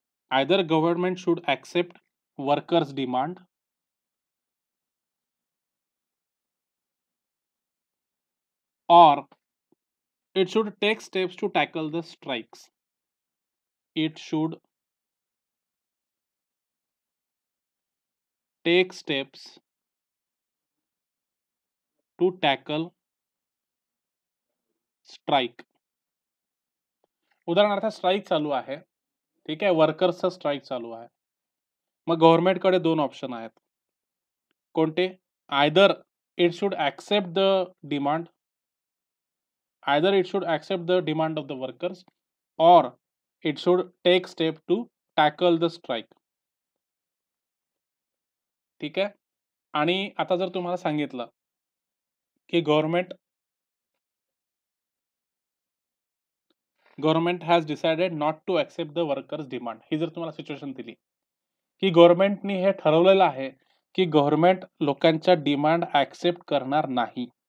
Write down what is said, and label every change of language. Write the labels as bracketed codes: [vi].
[en] Either government should accept workers' demand, or it should take steps to tackle the strikes. It should take steps to tackle strike. [mr] उदाहरणार्थ strike चालू आहे. ठीक आहे. वर्कर्सचा strike चालू आहे. मग गव्हर्नमेंटकडे 2 ऑप्शन आहेत. कोणते? [en] Either it should accept the demand. Either it should accept the demand of the workers or it should take step to tackle the strike. [mr] ठीक आहे. आणि आता जर तुम्हाला सांगितलं की [en] Government has decided not to accept the workers demand. [mr] ही जर तुम्हाला सिच्युएशन दिली की गव्हर्नमेंटनी हे ठरवलेलं आहे की गव्हर्नमेंट लोकांच्या डिमांड ॲक्सेप्ट करणार नाही.